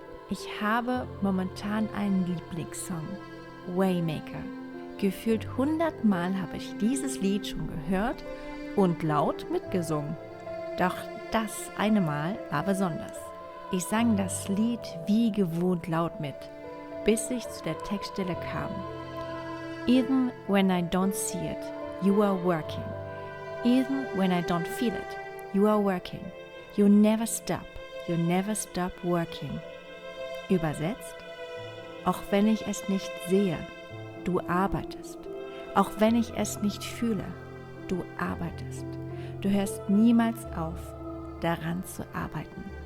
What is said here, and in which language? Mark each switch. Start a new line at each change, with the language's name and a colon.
German: Ich habe momentan einen Lieblingssong, Waymaker. Gefühlt 100 Mal habe ich dieses Lied schon gehört und laut mitgesungen. Doch das eine Mal war besonders. Ich sang das Lied wie gewohnt laut mit, bis ich zu der Textstelle kam.
English: Even when I don't see it, you are working. Even when I don't feel it, you are working. You never stop working.
German: Übersetzt, auch wenn ich es nicht sehe, du arbeitest. Auch wenn ich es nicht fühle, du arbeitest. Du hörst niemals auf, daran zu arbeiten.